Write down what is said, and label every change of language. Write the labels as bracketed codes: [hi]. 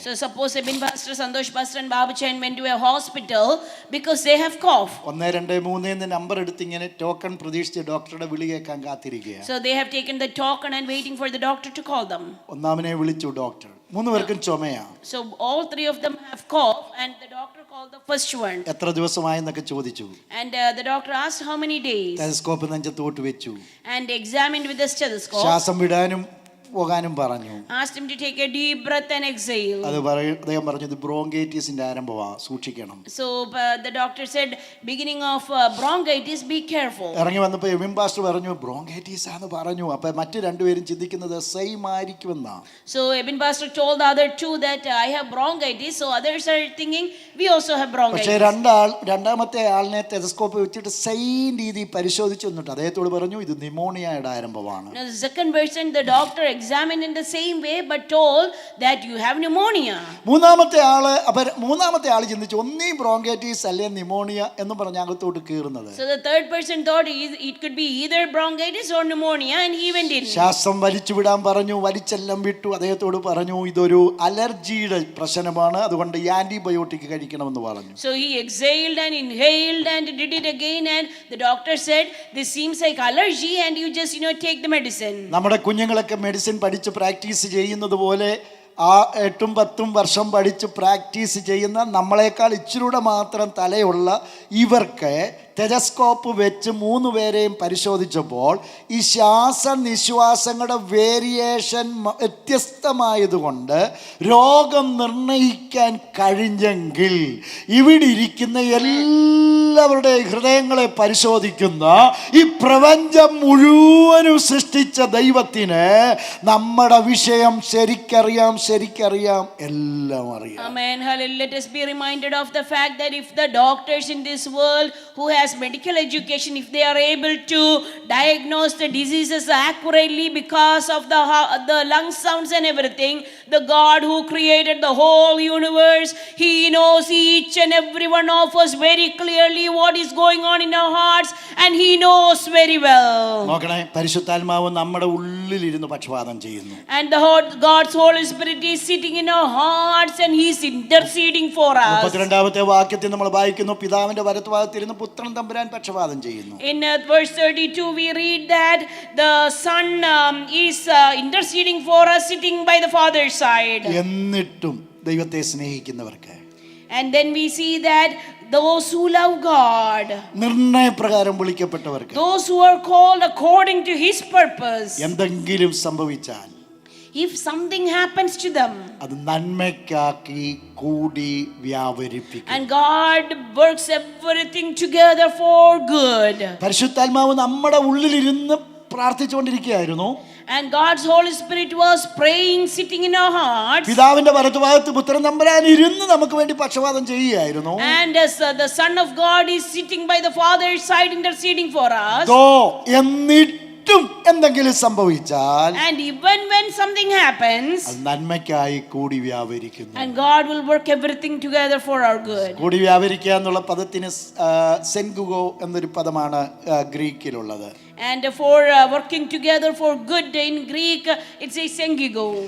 [en] So suppose Ebin Pastor, Santosh Pastor and Babu Chain went to a hospital because they have cough. [ml] 1 2 3 എന്ന് number എടുത്ത് ഇങ്ങനെ token പ്രതീക്ഷിച്ച് ഡോക്ടറുടെ വിളി കേൾക്കാൻ കാത്തിരിക്കുക. [en] So they have taken the token and waiting for the doctor to call them. [ml] ഒന്നാമനെ വിളിച്ചു doctor. 3 പേർക്കും ചുമയാ. [en] So all 3 of them have cough and the doctor called the first one. [ml] എത്ര ദിവസമായെന്നൊക്കെ ചോദിച്ചു. [en] And the doctor asked how many days. [ml] Telescope നെഞ്ചത്തോട്ട് വെച്ചു. [en] And examined with the stethoscope. [ml] ശ്വാസം വിടാനും പോകാനും പറഞ്ഞു. [en] Asked him to take a deep breath and exhale. [ml] അത് അദ്ദേഹം പറഞ്ഞു ഇത് ബ്രോങ്കൈറ്റിസിന്റെ ആരംഭമാണ്, സൂക്ഷിക്കണം. [en] So the doctor said beginning of bronchitis, be careful. [ml] ഇറങ്ങി വന്നപ്പോൾ എബിൻ പാസ്റ്റർ പറഞ്ഞു ബ്രോങ്കൈറ്റിസ് ആണെന്ന് പറഞ്ഞു. അപ്പോൾ മറ്റു 2 പേരും ചിന്തിക്കുന്നത് same ആയിരിക്കുമെന്നാ. [en] So Ebin Pastor told the other 2 that I have bronchitis, so others are thinking we also have bronchitis. [ml] പക്ഷേ രണ്ടാമത്തെ ആളിനെ ടെലസ്കോപ്പ് വെച്ചിട്ട് സെയിം രീതി പരിശോധിച്ചു എന്നിട്ട് അദ്ദേഹത്തോട് പറഞ്ഞു ഇത് ന്യൂമോണിയയുടെ ആരംഭമാണ്. [en] Now the second person, the doctor examined in the same way but told that you have pneumonia. [ml] മൂന്നാമത്തെ ആള് ചിന്തിച്ചു ഒന്നീ ബ്രോങ്കൈറ്റിസ് അല്ലേ ന്യൂമോണിയ എന്ന് പറഞ്ഞ് അകത്തോട്ട് കീറുന്നത്. [en] So the third person thought it could be either bronchitis or pneumonia and he went in. [ml] ശ്വാസം വലിച്ചു വിടാൻ പറഞ്ഞു, വലിച്ചെല്ലാം വിട്ടു. അദ്ദേഹത്തോട് പറഞ്ഞു ഇതൊരു അലർജിയുടെ പ്രശ്നമാണ്, അതുകൊണ്ട് ആന്റിബയോട്ടിക് കഴിക്കണമെന്ന് പറഞ്ഞു. [en] So he exhaled and inhaled and did it again and the doctor said this seems like allergy and you just take the medicine. [ml] നമ്മുടെ കുഞ്ഞുങ്ങളൊക്കെ മെഡിസിൻ പഠിച്ച് പ്രാക്ടീസ് ചെയ്യുന്നത് പോലെ 8-10 വർഷം പഠിച്ച് പ്രാക്ടീസ് ചെയ്യുന്ന നമ്മളെക്കാൾ ഇച്ചിരൂടെ മാത്രം തലയുള്ള ഇവർക്ക് ടെലസ്കോപ്പ് വെച്ച് 3 പേരെയും പരിശോധിച്ചപ്പോൾ ഈ ശ്വാസനിശ്വാസങ്ങളുടെ വേരിയേഷൻ വ്യത്യസ്തമായതുകൊണ്ട് രോഗം നിർണയിക്കാൻ കഴിഞ്ഞെങ്കിൽ ഇവിടെ ഇരിക്കുന്ന എല്ലാവരുടെ ഹൃദയങ്ങളെ പരിശോധിക്കുന്ന ഈ പ്രപഞ്ചം മുഴുവനും സൃഷ്ടിച്ച ദൈവത്തിന് നമ്മുടെ വിഷയം ശരിക്കറിയാം, എല്ലാം അറിയാം. [en] Amen. Hallelujah. Let us be reminded of the fact that if the doctors in this world who has medical education, if they are able to diagnose the diseases accurately because of the lung sounds and everything, the God who created the whole universe, he knows each and every one of us very clearly what is going on in our hearts and he knows very well. [ml] നോക്കണേ, പരിശുദ്ധാത്മാവ് നമ്മുടെ ഉള്ളിലിരുന്ന് പക്ഷപാതം ചെയ്യുന്നു. [en] And God's Holy Spirit is sitting in our hearts and he is interceding for us. [ml] 32ാമത്തെ വാക്യത്തിൽ നമ്മൾ വായിക്കുന്നു പിതാവിന്റെ വലത്തുഭാഗത്തിരുന്ന് പുത്രൻ തമ്പുരാൻ പക്ഷപാതം ചെയ്യുന്നു. [en] In verse 32 we read that the son is interceding for us sitting by the father's side. [ml] എന്നിട്ടും ദൈവത്തെ സ്നേഹിക്കുന്നവർക്ക് [en] And then we see that those who love God, [ml] നിർണയപ്രകാരം വിളിക്കപ്പെട്ടവർക്ക്, [en] those who are called according to his purpose, [ml] എന്തെങ്കിലും സംഭവിച്ചാൽ, [en] if something happens to them, [ml] അത് നന്മയ്ക്കാക്കി കൂടി വ്യാപരിപ്പിക്കും. [en] and God works everything together for good. [ml] പരിശുദ്ധാത്മാവ് നമ്മുടെ ഉള്ളിലിരുന്ന് പ്രാർത്ഥിച്ചുകൊണ്ടിരിക്കുകയായിരുന്നു. [en] And God's Holy Spirit was praying, sitting in our hearts. [ml] പിതാവിന്റെ വലത്തുഭാഗത്ത് പുത്രൻ തമ്പുരാൻ ഇരുന്ന് നമുക്ക് വേണ്ടി പക്ഷപാതം ചെയ്യുകയായിരുന്നു. [en] And as the Son of God is sitting by the Father's side interceding for us. [ml] എന്നിട്ടും എന്തെങ്കിലും സംഭവിച്ചാൽ, [en] and even when something happens, [ml] അത് നന്മയ്ക്കായി കൂടി വ്യാപരിക്കുന്നു. [en] and God will work everything together for our good. [ml] കൂടി വ്യാപരിക്കുക എന്നുള്ള പദത്തിന് സെൻഗുഗോ എന്നൊരു പദമാണ് ഗ്രീക്കിലുള്ളത്. [en] And for working together for good in Greek, it's a sengigo.